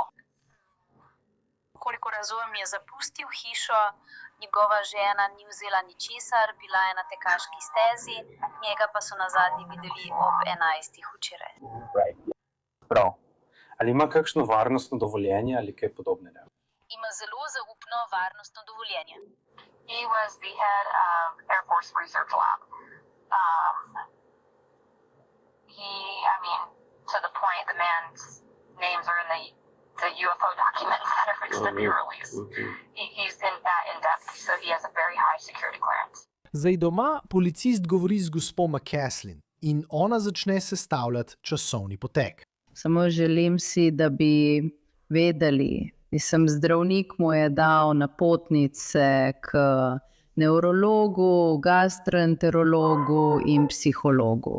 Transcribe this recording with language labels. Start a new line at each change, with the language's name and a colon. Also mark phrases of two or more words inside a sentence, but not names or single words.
Slovenian: Koliko razumem, je zapustil hišo, njegova žena ni vzela ničesar, bila je na tekaški stezi, njega pa so nazadnje videli ob 11. včeraj. Prav. Ali ima kakšno varnostno dovoljenje ali kaj podobnega? Ima zelo zaupno varnostno dovoljenje.
English: He was the head of Air Force Research Lab. To the point, the man's names are in the UFO documents that are fixed to be released. He's in that in-depth, so he has a very high security clearance.
Slovenian: Zdaj doma policist govori z gospo McCaslin in ona začne sestavljati časovni potek. Samo želim si, da bi vedeli, zdravnik mu je dal napotnice k nevrologu, gastroenterologu in psihologu.